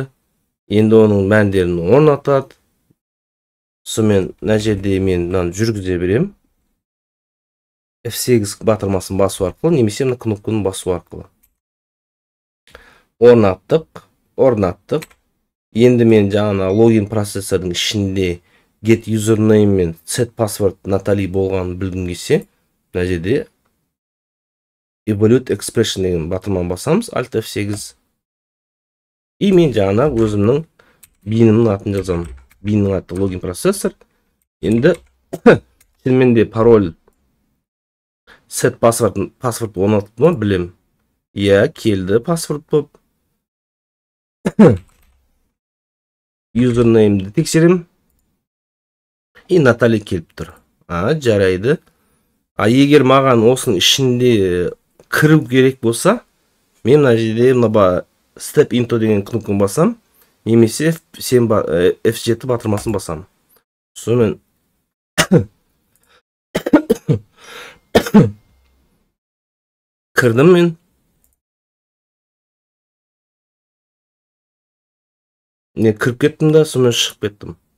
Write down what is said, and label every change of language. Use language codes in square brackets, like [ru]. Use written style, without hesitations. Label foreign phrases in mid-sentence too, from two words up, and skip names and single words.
[kk] Енді оның мәндерін орнатады. Сонымен мына жерде мен жүргізе берем. F8 батырмасын басу арқылы, немесе мына кнопканы басу арқылы. Орнаттық. Енді мен жаңа логин процессордың ішінде [en] get username [kk] мен [en] set password [kk] Натали болғанын білгім келсе, мына жерде [en] evaluate expression [kk] деген батырманы басамыз, Alt F8. И мен жаңа өзімнің бинімнің атын жазамын. Биннің аты логин процессор. Енді шынымен пароль set паспорт орнатып ма білем. Иә, келді паспорт болып. Username-ді тексерем. И Натали келіп тұр. Жарайды. Егер маған осының ішінде кіру керек болса, мен мына жерде [en] step into [kk] деген кнопканы басам, немесе F7 батырмасын басам. Сонымен кірдім мен. Не кіріп кеттім да, сонымен шығып кеттім.